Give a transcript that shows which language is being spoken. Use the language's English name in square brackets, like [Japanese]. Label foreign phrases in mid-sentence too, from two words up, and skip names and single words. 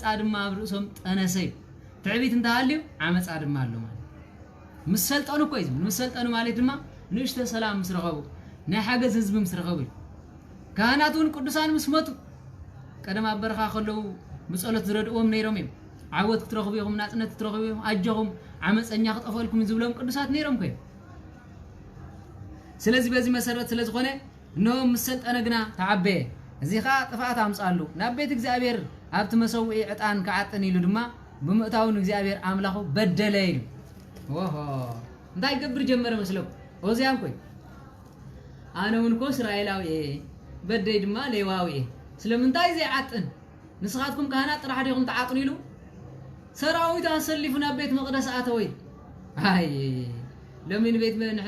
[Tigrinya] ድማ ኣብ ርእሶም ጠነሰይ ትዕቢት እንተሃልዩ ዓመጻ ድማ ኣሎ ማለት ምስ ሰልጠኑ እኮ እዩ ምስ ሰልጠኑ ማለት ድማ ንእሽተ ሰላም ምስ ረኸቡ ናይ ሓገዝ ህዝቢ ምስ ረኸቡ ካህናት እውን ቅዱሳን ምስ መጡ ቀደም ኣብ በረኻ ከለዉ ብጸሎት ዝረድእዎም ነይሮም እዮም ዓወት ክትረኽቡ ኢኹም ናጽነት ክትረኽቡ ኢኹም ኣጀኹም ዓመፀኛ ክጠፈልኩም ዝብሎም ቅዱሳት ነይሮም ኮይ [Amharic] ስለዚህ በዚህ መሰረት [Tigrinya] ስለ ዝኾነ እነሆ ምስ ሰልጠነ ግና ተዓበየ እዚ ኻ ጥፋኣት ኣምጻሉ ናብ ቤት እግዚአብሔር ኣብቲ መሰውኢ ዕጣን ከዓጥን ኢሉ ድማ ብምእታውን እግዚአብሔር ኣምላኹ በደለ ኢሉ ወሆ እንታይ ገብር ጀመረ መስለኩ ኦዚያን ኮይ ኣነ እውን ኮ እስራኤላዊ በደይ ድማ ሌዋዊ ስለምንታይ ዘይዓጥን ንስኻትኩም ካህናት ጥራሕ ዲኹም ተዓጥኑ ኢሉ ሰራዊት ኣሰሊፉ ናብ ቤት መቕደስ ኣተወይ ኣይ ለምን ቤት ንሕና